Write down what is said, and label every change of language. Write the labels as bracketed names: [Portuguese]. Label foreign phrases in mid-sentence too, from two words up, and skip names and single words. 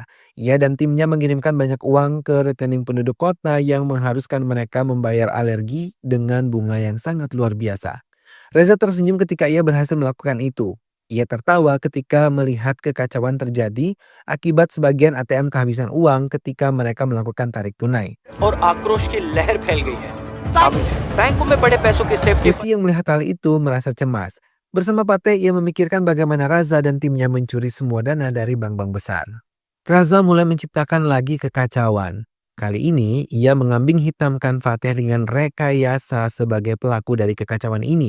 [Indonesian] Ia dan timnya mengirimkan banyak uang ke rekening penduduk kota yang mengharuskan mereka membayar alergi dengan bunga yang sangat luar biasa. Reza tersenyum ketika ia berhasil melakukan itu. Ia tertawa ketika melihat kekacauan terjadi akibat sebagian ATM kehabisan uang ketika mereka melakukan tarik tunai. [Hindi] और आक्रोश की लहर फैल गई है बैंकों में बड़े पैसों की सेफ्टी [Indonesian] Kusi yang melihat hal itu merasa cemas. Bersama Fateh ia memikirkan bagaimana Raza dan timnya mencuri semua dana dari bank-bank besar. Raza mulai menciptakan lagi kekacauan. Kali ini ia mengambing hitamkan Fateh dengan rekayasa sebagai pelaku dari kekacauan ini.